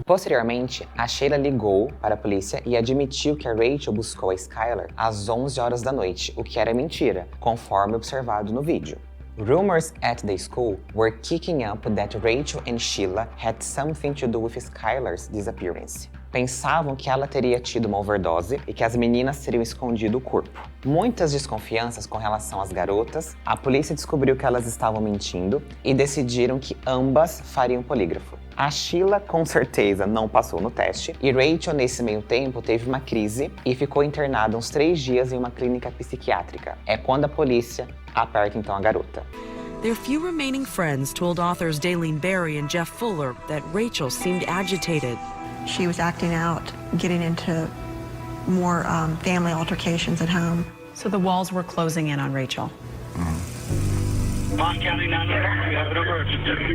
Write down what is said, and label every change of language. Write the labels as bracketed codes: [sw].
[pt] Posteriormente, a Sheila ligou para a polícia e admitiu que a Rachel buscou a Skylar às 11 horas da noite, o que era mentira, conforme observado no vídeo. [en] Rumors at the school were kicking up that Rachel and Sheila had something to do with Skylar's disappearance. [pt] Pensavam que ela teria tido uma overdose e que as meninas teriam escondido o corpo. Muitas desconfianças com relação às garotas, a polícia descobriu que elas estavam mentindo e decidiram que ambas fariam polígrafo. A Sheila com certeza não passou no teste e Rachel nesse meio tempo teve uma crise e ficou internada uns 3 dias em uma clínica psiquiátrica. É quando a polícia aperta então a garota. [en] Their few remaining friends told authors Daylene Barry and Jeff Fuller that Rachel seemed agitated. She was acting out, getting into more family altercations at home. So the walls were closing in on Rachel. Mon County 911, we have an emergency.